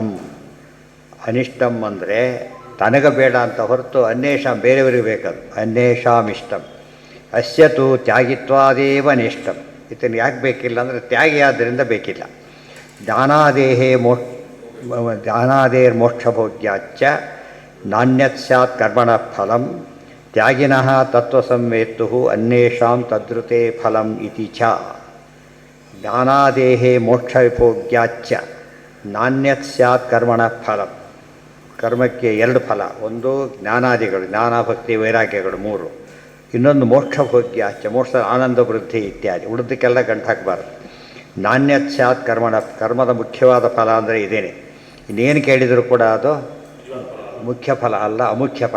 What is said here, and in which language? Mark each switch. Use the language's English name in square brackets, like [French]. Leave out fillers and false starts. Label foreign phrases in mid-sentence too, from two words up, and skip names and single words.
[Kannada] ಅನಿಷ್ಟಂ ಅಂದರೆ ತನಗೆ ಬೇಡ ಅಂತ ಹೊರತು ಅನ್ಯೇಷಾಂ ಬೇರೆಯವರಿಗೆ ಬೇಕದು. [Sanskrit] ಅನ್ಯೇಷಾಂ ಇಷ್ಟಂ ಅಸ್ಯತು ತ್ಯಾಗಿತ್ವಾದೇವ ನಿಷ್ಟಂ. [Kannada] ಇದನ್ನು ಯಾಕೆ ಬೇಕಿಲ್ಲ ಅಂದರೆ ತ್ಯಾಗಿ ಆದ್ದರಿಂದ ಬೇಕಿಲ್ಲ. [Sanskrit] ಜ್ಞಾನಾದೇರ್ಮೋಕ್ಷಭೋಗ್ಯಾಚ್ಚ ನಾಣ್ಯತ್ ಸ್ಯಾತ್ ಕರ್ಮಣಃ ಫಲಂ ತ್ಯಾಗಿನಃ ತತ್ವಸಂವೇತ್ತು ಅನ್ಯೇಷಾಂ ತದ್ರುತೆ ಫಲಂ ಇತಿ ಚ. ಜ್ಞಾನಾದೇಹೇ ಮೋಕ್ಷವಿಭೋಗ್ಯಾಚ್ಚ ನಾಣ್ಯತ್ ಸ್ಯಾತ್ ಕರ್ಮಣಃ ಫಲಂ. [Kannada] ಕರ್ಮಕ್ಕೆ ಎರಡು ಫಲ, ಒಂದು ಜ್ಞಾನಾದಿಗಳು, ಜ್ಞಾನ ಭಕ್ತಿ ವೈರಾಗ್ಯಗಳು ಮೂರು, ಇನ್ನೊಂದು ಮೋಕ್ಷಭೋಗ್ಯಾಚ್ಚ, ಮೋಕ್ಷದ ಆನಂದ ವೃದ್ಧಿ ಇತ್ಯಾದಿ. ಉಳಿದಕ್ಕೆಲ್ಲ ಗಂಟು ಹಾಕಬಾರ್ದು. [Sanskrit] ನಾಣ್ಯತ್ ಸ್ಯಾತ್ ಕರ್ಮಣಃ, [Kannada] ಕರ್ಮದ ಮುಖ್ಯವಾದ ಫಲ ಅಂದರೆ ಇದೇನೆ. ಇನ್ನೇನು ಕೇಳಿದರೂ ಕೂಡ ಅದು ಮುಖ್ಯ ಫಲ ಅಲ್ಲ, ಅಮುಖ್ಯ ಫಲ.